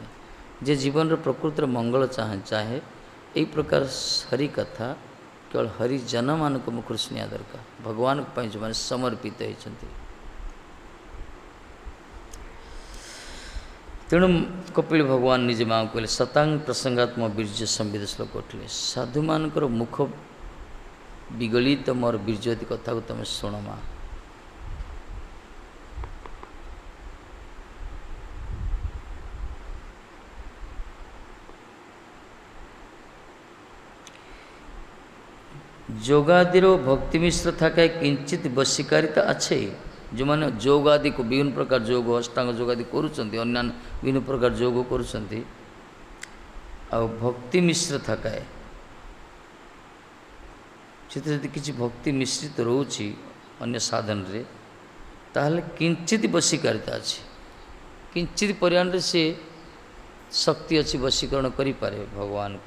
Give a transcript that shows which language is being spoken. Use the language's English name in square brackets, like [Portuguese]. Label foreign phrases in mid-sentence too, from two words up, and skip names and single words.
[Odia] ଯେ ଜୀବନର ପ୍ରକୃତିର ମଙ୍ଗଳ ଚାହେଁ ଏହି ପ୍ରକାର ହରିକଥା କେବଳ ହରିଜନମାନଙ୍କ ମୁଖରୁ ଶୁଣିବା ଦରକାର, ଭଗବାନଙ୍କ ପାଇଁ ଯେଉଁମାନେ ସମର୍ପିତ ହୋଇଛନ୍ତି। ତେଣୁ କପିଳ ଭଗବାନ ନିଜେ ମାଆଙ୍କୁ କହିଲେ ସତାଙ୍ଗ ପ୍ରସଙ୍ଗାତ୍ମ ବୀର୍ଯ୍ୟ ସମ୍ବିତ ଶ୍ଲୋକ ଉଠିଲେ, ସାଧୁମାନଙ୍କର ମୁଖ ବିଗଳିତ ମୋର ବୀର୍ଯ୍ୟତି କଥାକୁ ତୁମେ ଶୁଣ ମା। [Bangla] যোগাদির ভক্তি মিশ্র থাকায় কিঞ্চিত বশীকারিতা আছে। [Odia] ଯେଉଁମାନେ ଯୋଗ ଆଦିକୁ ବିଭିନ୍ନ ପ୍ରକାର ଯୋଗ ଅଷ୍ଟାଙ୍ଗ ଯୋଗ ଆଦି କରୁଛନ୍ତି, ଅନ୍ୟାନ୍ୟ ବିଭିନ୍ନ ପ୍ରକାର ଯୋଗ କରୁଛନ୍ତି, ଆଉ ଭକ୍ତି ମିଶ୍ର ଥାକାଏ ସେଥିରେ ଯଦି କିଛି ଭକ୍ତି ମିଶ୍ରିତ ରହୁଛି ଅନ୍ୟ ସାଧନରେ, ତାହେଲେ କିଞ୍ଚିତ ବଶୀକାରିତା ଅଛି, କିଞ୍ଚିତ ପରିମାଣରେ ସେ ଶକ୍ତି ଅଛି, ବଶୀକରଣ କରିପାରେ ଭଗବାନଙ୍କୁ।